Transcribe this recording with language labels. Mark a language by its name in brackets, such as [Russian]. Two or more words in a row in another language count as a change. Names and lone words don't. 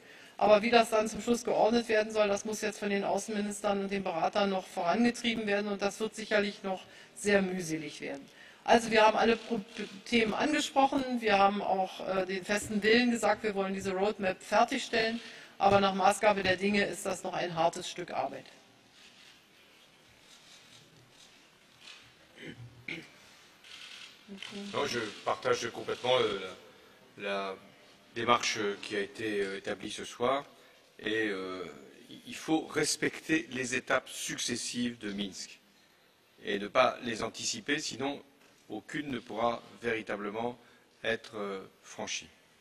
[German] Aber wie das dann zum Schluss geordnet werden soll, das muss jetzt von den Außenministern und den Beratern noch vorangetrieben werden. Und das wird sicherlich noch sehr mühselig werden. Also wir haben alle Themen angesprochen. Wir haben auch den festen Willen gesagt, wir wollen diese Roadmap fertigstellen. Aber nach Maßgabe der Dinge ist das noch ein hartes Stück Arbeit. [French] Non, je partage complètement la démarche qui a été établie ce soir. Et il faut respecter les étapes successives de Minsk et ne pas les anticiper, sinon aucune ne pourra véritablement être franchie.